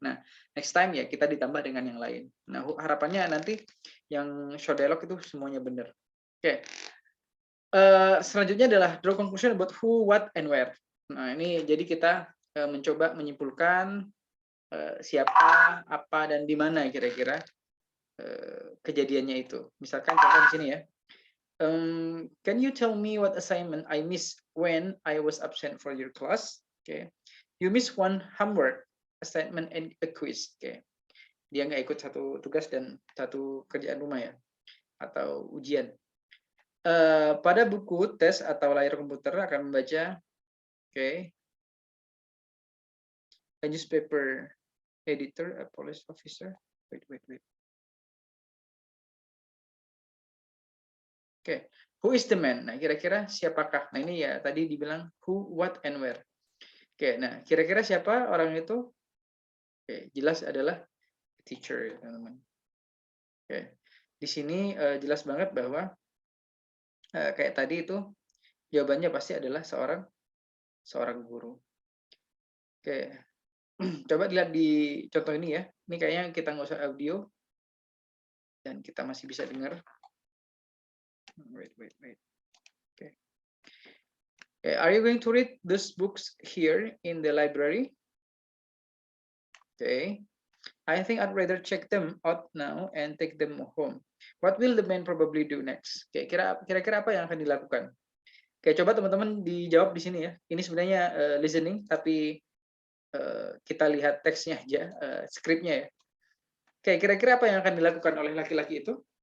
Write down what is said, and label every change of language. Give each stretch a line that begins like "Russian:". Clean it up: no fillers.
Indonesian: Nah, next time ya kita ditambah dengan yang lain. Nah, harapannya nanti yang short dialog itu semuanya benar. Oke. Selanjutnya adalah
English: draw conclusion about who, what, and where.
Indonesian: Nah, ini jadi kita mencoba menyimpulkan siapa, apa, dan di mana kira-kira kejadiannya itu. Misalkan contoh di sini ya.
English: Can you tell me what assignment I missed when I was absent for your class? Okay. You missed one homework, assignment, and a quiz. Okay.
Indonesian: Dia nggak ikut satu tugas dan satu kerjaan rumah ya, atau ujian. Pada buku tes atau layar komputer akan membaca,
English: a newspaper editor, a police officer. Wait.
Indonesian: Oke,
English: who is the man?
Indonesian: Nah, kira-kira siapakah? Nah, ini ya tadi dibilang who, what, and where. Oke, nah kira-kira siapa orang itu? Oke, jelas adalah teacher, teman-teman. Oke, di sini jelas banget bahwa kayak tadi itu jawabannya pasti adalah seorang guru. Oke, coba dilihat di contoh ini ya. Ini kayaknya kita nggak usah audio dan kita masih bisa dengar.
English: Wait. Okay. Are you going to read these books here in the library? Okay. I think I'd rather check them out now and take them home. What will the man probably do next?
Indonesian: Oke, kira-kira apa yang akan dilakukan? Oke, coba teman-teman dijawab di sini ya. Ini sebenarnya listening, tapi kita lihat teksnya aja, skripnya ya. Oke, kira-kira apa yang akan dilakukan oleh laki-laki itu?